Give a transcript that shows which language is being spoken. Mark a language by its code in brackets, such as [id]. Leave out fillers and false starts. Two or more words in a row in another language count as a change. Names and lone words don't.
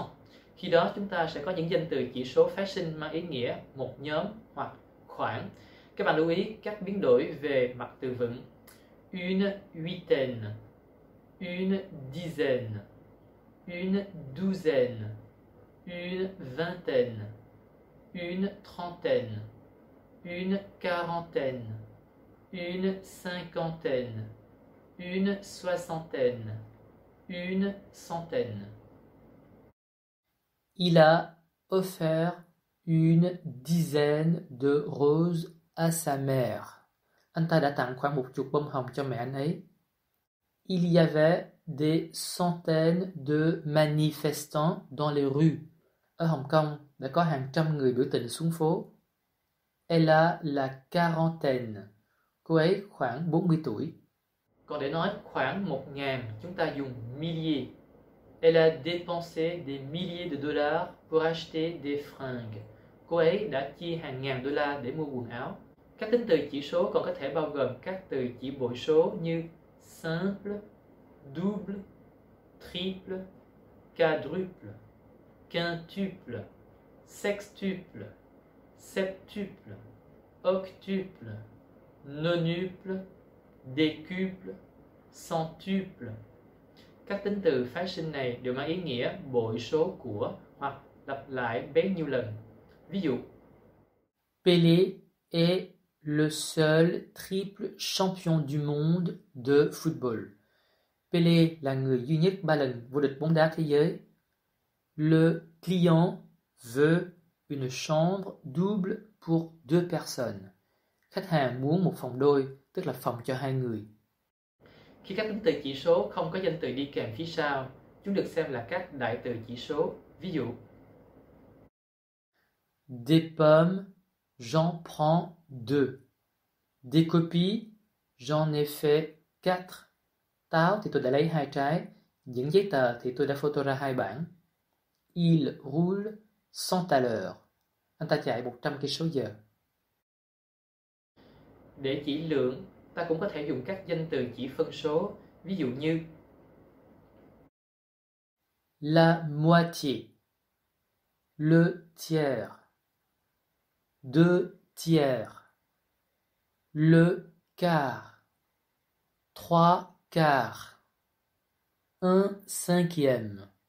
[vi] Khi đó chúng ta sẽ có những danh từ chỉ số phái sinh mang ý nghĩa một nhóm hoặc khoảng. Các bạn lưu ý các biến đổi về mặt từ vựng. [fr] Une huitaine, une dizaine, une douzaine, une vingtaine, une trentaine, une quarantaine, une cinquantaine, une soixantaine, une centaine. Il a offert une dizaine de roses à sa mère. [vi] Anh ta đã tặng khoảng 10 bông hồng cho mẹ anh ấy. [fr] Il y avait des centaines de manifestants dans les rues. [vi] Ở Hồng Kông đã có hàng trăm người biểu tình xuống phố. [fr] Elle a la quarantaine. [vi] Cô ấy khoảng 40 tuổi. Còn để nói khoảng 1.000, chúng ta dùng milliers. [fr] Elle a dépensé des milliers de dollars pour acheter des fringues. [vi] Cô ấy đã chi hàng ngàn đô la để mua quần áo. Các tính từ chỉ số còn có thể bao gồm các từ chỉ bội số như simple, [fr] double, triple, quadruple, quintuple, sextuple, septuple, octuple, nonuple, décuple, centuple. [vi] Các tính từ phái sinh này đều mang ý nghĩa bội số của hoặc lặp lại bấy nhiêu lần. Ví dụ, [fr] Pelé est le seul triple champion du monde de football. [vi] Pelé là người duy nhất 3 lần vô địch bóng đá thế giới. [fr] Le client veut une chambre double pour 2 personnes. [vi] Khách hàng muốn một phòng đôi, tức là phòng cho 2 người. Khi các tính từ chỉ số không có danh từ đi kèm phía sau, chúng được xem là các đại từ chỉ số. Ví dụ, [fr] Des pommes, j'en prends 2. Des copies, j'en ai fait 4. [vi] Táo thì tôi đã lấy 2 trái. Những giấy tờ thì tôi đã photo ra 2 bản. [fr] Il roule 100 à l'heure. [vi] Anh ta chạy 100 cây số giờ. để chỉ lượng, ta cũng có thể dùng các danh từ chỉ phân số. Ví dụ như [fr] La moitié, le tiers, 2 tiers, le quart, 3 quarts, 1 cinquième,